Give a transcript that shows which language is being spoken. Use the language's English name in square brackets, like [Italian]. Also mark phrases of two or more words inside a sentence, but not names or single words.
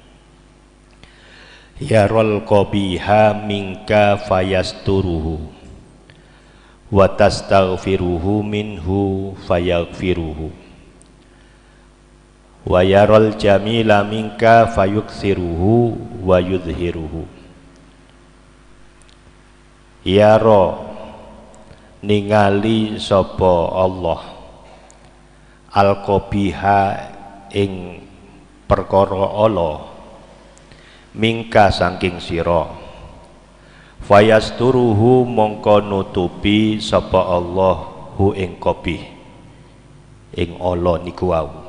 [Arabic] يرى القبيح منك فيستره وتستغفره منه فيغفره ويرى الجميل منك فيكثره ويظهره. [Javanese] Yaro ningali sapa Allah al-qabiha ing perkara ala mingka saking sira, fayasturuhu mongko nutupi sapa Allah hu ing qabih ing ala niku wau,